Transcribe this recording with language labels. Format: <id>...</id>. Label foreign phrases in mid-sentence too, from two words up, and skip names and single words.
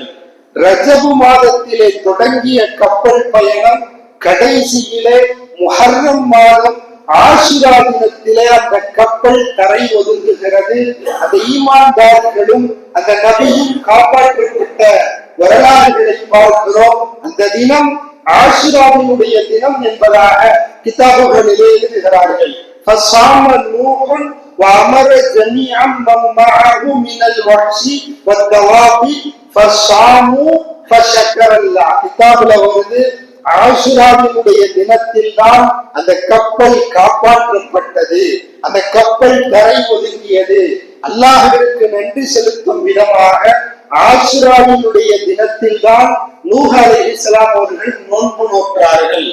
<ta>ரஜபு மாதத்திலே தொடங்கிய கப்பல் பயணம் கடைசியிலே முஹர்ரம் மாதம் ஆஷுரா தினத்திலே அந்த கப்பல் கரை ஒதுங்குகிறது. அந்த ஈமான்தாரிகளும் அந்த நபியும் காப்பாற்றப்பட்ட வரலாறுகளை பார்க்கிறோம். அந்த தினம் ஆஷுராவினுடைய தினம் என்பதாக கிதாபுகளிலே எழுதுகிறார்கள்.</ta> <ar>فصام نوح وأمر جميعا من معه من الوحش والدواب فصاموا فشكر الله.</ar> <ta>கிதாபுல வருது, ஆஷுராவினுடைய தினத்தில் தான் அந்த கப்பல் காப்பாற்றப்பட்டது, அந்த கப்பல் கரை ஒதுங்கியது. அல்லாஹ்விற்கு நன்றி செலுத்தும் விதமாக ஆஷுராவினுடைய தினத்தில் தான் நூஹ் அலைஹிஸ்ஸலாம் அவர்கள் நோன்பு நோற்றார்கள்.</ta>